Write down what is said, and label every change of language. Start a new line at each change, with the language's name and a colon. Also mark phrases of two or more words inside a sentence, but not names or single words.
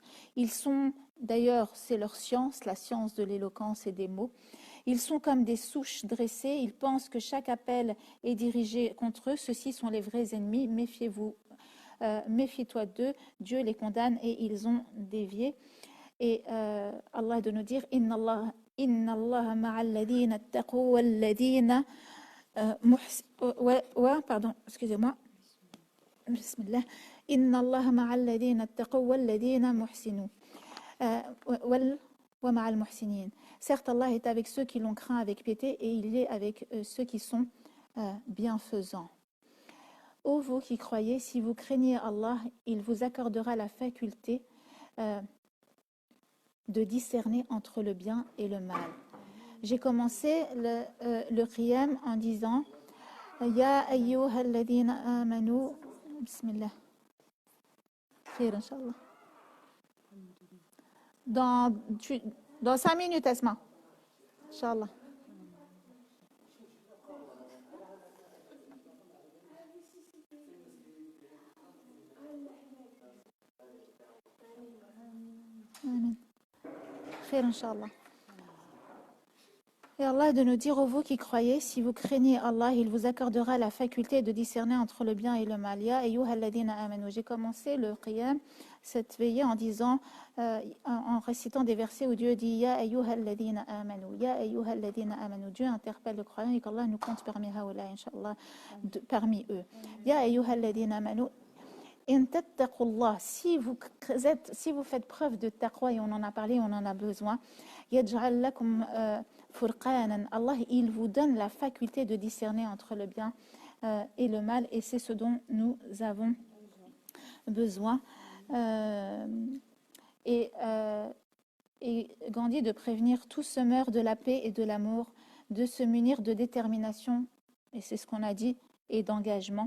French: Ils sont, d'ailleurs, c'est leur science, la science de l'éloquence et des mots. Ils sont comme des souches dressées. Ils pensent que chaque appel est dirigé contre eux. Ceux-ci sont les vrais ennemis. Méfiez-vous. Méfie-toi d'eux. Dieu les condamne et ils ont dévié. Et Allah de nous dire
Arabic: إن الله مع الذين اتقوا والذين
French: pardon, excusez-moi. Bismillah.
Arabic: إن الله مع الذين اتقوا والذين محسنون. ومع المحسنين.
French: Certes, Allah est avec ceux qui l'ont craint avec piété et il est avec ceux qui sont bienfaisants. Ô vous qui croyez, si vous craignez Allah, il vous accordera la faculté de discerner entre le bien et le mal. J'ai commencé le qiyam en disant
Arabic: يا أيها الذين آمنوا.
French: Bismillah.
Arabic: خير إن شاء الله.
French: Dans 5 minutes, Asma. Inch'Allah. Amen.
Arabic: خير إن شاء الله.
French: Et Allah de nous dire, ô vous qui croyez, si vous craignez Allah, il vous accordera la faculté de discerner entre le bien et le mal.
Arabic: يا أيها الذين آمنوا.
French: J'ai commencé le qiyam, cette veillée, en disant, en récitant des versets où Dieu dit
Arabic: يا أيها الذين آمنوا, يا أيها الذين آمنوا.
French: Dieu interpelle le croyant et qu'Allah nous compte parmi haoula, Inch'Allah, parmi eux.
Arabic: يا أيها الذين آمنوا. إن تتقوا الله,
French: si vous faites preuve de taqwa, et on en a parlé, on en a besoin,
Arabic: يجعل لكم فرقانا.
French: Allah, il vous donne la faculté de discerner entre le bien et le mal, et c'est ce dont nous avons besoin. Et Gandhi de prévenir tout semeur de la paix et de l'amour, de se munir de détermination, et c'est ce qu'on a dit, et d'engagement.